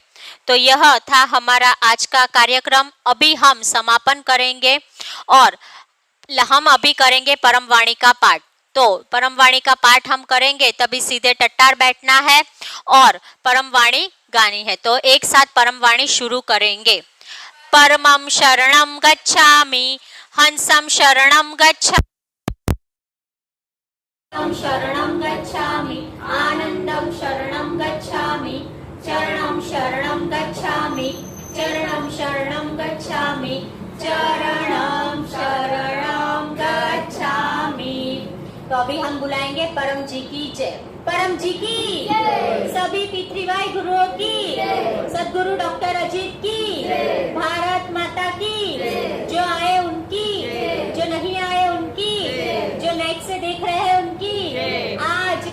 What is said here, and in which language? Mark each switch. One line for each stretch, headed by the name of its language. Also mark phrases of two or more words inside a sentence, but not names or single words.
Hindi: तो यह था हमारा आज का कार्यक्रम। अभी हम समापन करेंगे और हम अभी करेंगे परम वाणी का पाठ। तो परम वाणी का पाठ हम करेंगे तभी सीधे टट्टार बैठना है और परम वाणी गानी है। तो एक साथ परम वाणी शुरू करेंगे।
Sanskrit: परमं शरणं गच्छामि, हंसं शरणं गच्छामि, शरणं गच्छामि, आनंदं शरणं गच्छामि, चरणं शरणं गच्छामि, चरणं शरणं गच्छामि, चरणं शरणं गच्छामि।
Hindi: तो अभी हम बुलाएंगे परम जी की जय। परम जी की जय। सभी P3Y गुरुओं की जय। सद्गुरु डॉक्टर अजीत की जय। भारत माता की जय। जो आए उनकी जय। जो नहीं आए उनकी जय। जो नेट से देख रहे हैं उनकी जय।